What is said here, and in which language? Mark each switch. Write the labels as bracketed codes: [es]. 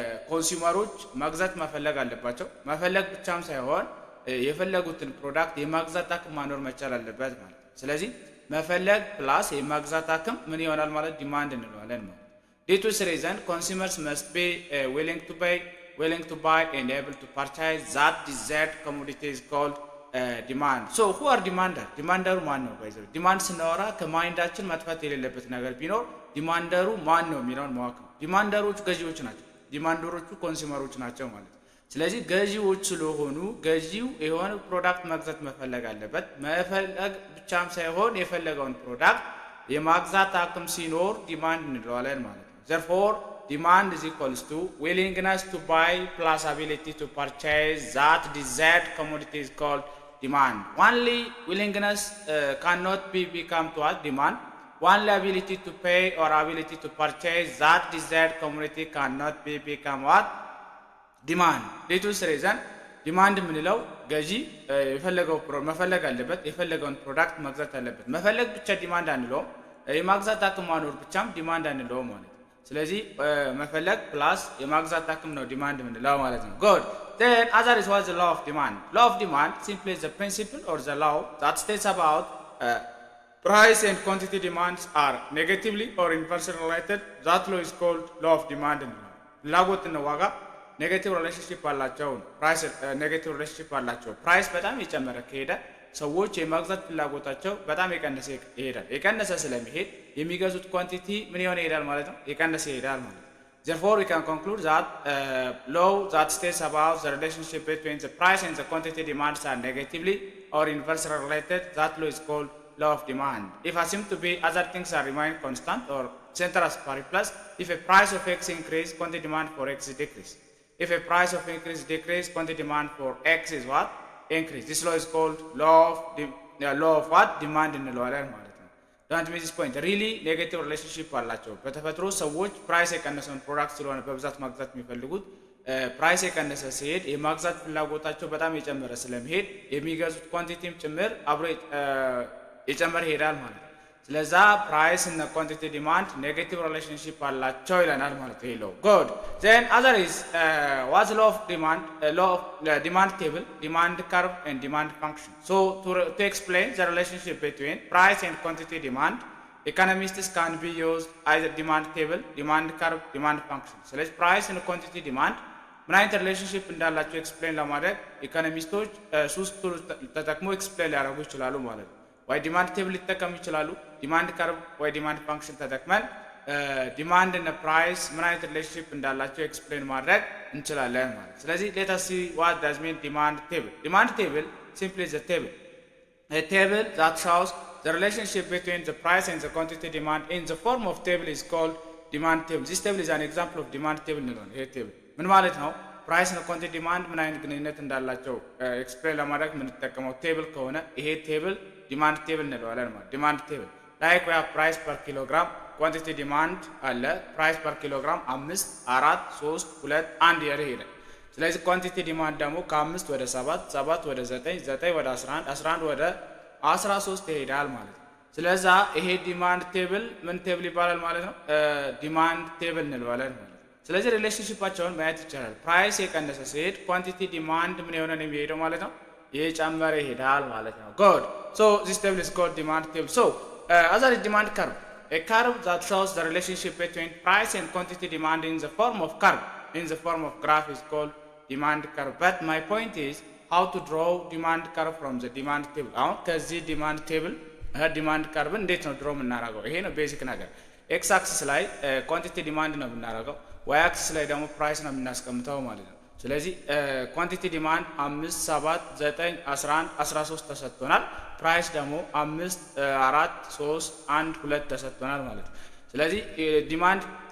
[am] ኮንሱመሮች መግዛት መፈለግ አለባቸው። መፈለግ ብቻም ሳይሆን የፈለጉትን ፕሮዳክት የማግዛት አቅም ማኖር መቻል አለበት ማለት ነው። ስለዚህ መፈለግ ፕላስ የማግዛት አቅም ምን ይሆናል ማለት ዲማንድ እንለዋለን ማለት ነው። [en] Due to this reason, consumers must be willing to buy and able to purchase that desired commodity is called [am] ዲማንድ። ሶ who are ዲማንደር? ዲማንደሩ ማን ነው? ባይዘው ዲማንድ ስናወራ ከማይንዳችን መጥፋት የሌለበት ነገር ቢኖር ዲማንደሩ ማን ነው የሚለውን ማወቅ ነው። ዲማንደሮቹ ገዢዎች ናቸው። ዲማንደሮቹ ኮንሱመሮች ናቸው ማለት ነው። ስለዚህ ገዢዎች ስለሆኑ ገዢው የሆነ ፕሮዳክት መግዛት መፈለግ አለበት። መፈለግ ብቻም ሳይሆን የፈለገውን ፕሮዳክት የማግዛት አቅም ሲኖር ዲማንድ እንለዋለን ማለት ነው። [en] therefore demand is equals to willingness to buy plus ability to purchase that desired commodity is called demand. Only willingness cannot become to us demand. Only ability to pay or ability to purchase that desired commodity cannot become what? Demand. Due to this reason, [am] demand የምንለው ገዢ የፈለገው መፈለግ አለበት፣ የፈለገውን ፕሮዳክት መግዛት አለበት። መፈለግ ብቻ ዲማንድ አንለውም፣ የማግዛት አቅም ማኖር ብቻም ዲማንድ አንለውም ማለት ነው። ስለዚህ መፈለግ ፕላስ የማግዛት አቅም ነው ዲማንድ የምንለው ማለት ነው። good. [en] Then other is what the law of demand. Law of demand simply is the principle or the law that states about price and quantity demands are negatively or inversely related. That law is called law of demand. [am] ፍላጎትና ዋጋ ኔጌቲቭ ሪሌሽንሺፕ አላቸው። ፕራይስ ኔጌቲቭ ሪሌሽንሺፕ አላቸው። ፕራይስ በጣም የጨመረ ከሄደ ሰዎች የማግዛት ፍላጎታቸው በጣም የቀነሰ ይሄዳል። የቀነሰ ስለሚሄድ የሚገዙት ኳንቲቲ ምን ይሆን ይሄዳል ማለት ነው፣ የቀነሰ ይሄዳል ማለት ነው። [en] therefore we can conclude that law that states about the relationship between the price and the quantity demands are negatively or inversely related. That law is called law of demand. If assumed to be other things are remain constant or ceteris paribus, if a price of x increase, quantity demand for x is decrease. If a price of increase decrease, quantity demand for x is what? Increase. This law is called law of what? Demand [am] እንለዋለን ማለት ነው። [en] don't miss this point. really negative relationship [am] አላቸው። በተፈጥሮ ሰዎች ፕራይስ የቀነሰውን ፕሮዳክት ስለሆነ በብዛት ማግዛት የሚፈልጉት ፕራይስ የቀነሰ ሲሄድ የማግዛት ፍላጎታቸው በጣም የጨመረ ስለሚሄድ የሚገዙት ኳንቲቲም ጭምር አብሮ የጨመረ ይሄዳል ማለት ነው። ስለዛ ፕራይስ እና ኳንቲቲ ዲማንድ ኔጌቲቭ ሪሌሽንሺፕ አላቸው ይለናል ማለት ነው። ይሄው good. [en] then other is what's law of demand? Law of demand table, demand curve and demand function. So to explain the relationship between price and quantity demand, economists can be used either demand table, demand curve, demand function. [am] ስለዚህ ፕራይስ እና ኳንቲቲ ዲማንድ ምን አይነት ሪሌሽንሺፕ እንዳላቸው ኤክስፕሌን ለማድረግ ኢኮኖሚስቶች ሶስት ቱል ተጠቅሞ ኤክስፕሌን ሊያደርጉ ይችላሉ ማለት ነው። ወይ ዲማንድ ቴብል ሊጠቀሙ ይችላሉ፣ ዲማንድ ከርቭ ወይ ዲማንድ ፋንክሽን ተጠቅመን ዲማንድ እና ፕራይስ ምን አይነት ሪሌሽንሺፕ እንዳላቸው ኤክስፕሌን ማድረግ እንችላለን ማለት። ስለዚህ [en] let us see what does mean demand table. Demand table simply is a table that shows the relationship between the price and the quantity demand in the form of table is called demand table. This table is an example of demand table [am] ነው። ይሄ ቴብል ምን ማለት ነው? ፕራይስ እና ኳንቲቲ ዲማንድ ምን አይነት ግንኙነት እንዳላቸው ኤክስፕሌን ለማድረግ የምንጠቀመው ቴብል ከሆነ ይሄ ቴብል ዲማንድ ቴብል እንለዋለን ማለት። ዲማንድ ቴብል ላይክ [en] we have price per kilogram, [am] quantity demand አለ። ፕራይስ per kilogram 5 4 3 2 1 ያለ ይሄዳል። ስለዚህ ኳንቲቲ ዲማንድ ደግሞ ከ5 ወደ 7 7 ወደ 9 9 ወደ 11 11 ወደ 13 ይሄዳል ማለት ነው። ስለዛ ይሄ ዲማንድ ቴብል ምን ቴብል ይባላል ማለት ነው? ዲማንድ ቴብል እንለዋለን ማለት ነው። ስለዚህ ሪሌሽንሺፓቸውን ማየት ይቻላል። ፕራይስ የቀነሰ ሲሄድ ኳንቲቲ ዲማንድ ምን የሆነ ነው የሚሄደው ማለት ነው? እየጨመረ ይሄዳል ማለት ነው። ጉድ ሶ ዚስ ቴብል ኢዝ ኮልድ ዲማንድ ቴብል። ሶ [en] as a demand curve, a curve that shows the relationship between price and quantity demand in the form of curve, in the form of graph is called demand curve. But my point is how to draw demand curve from the demand table. [am] አሁን ከዚህ ዲማንድ ቴብል ዲማንድ ከርቭ እንዴት ነው ድሮ የምናደርገው? ይሄ ነው ቤዚክ ነገር። ኤክስ አክሲስ ላይ ኳንቲቲ ዲማንድ ነው የምናደርገው፣ ዋይ አክሲስ ላይ ደግሞ ፕራይስ ነው የምናስቀምጠው ማለት ነው። ስለዚህ ኳንቲቲ ዲማንድ 5 7 9 11 13 ተሰጥቶናል። ፕራይስ ደግሞ 5 4 3 1 2 ተሰጥቶናል ማለት ነው። ስለዚህ ዲማንድ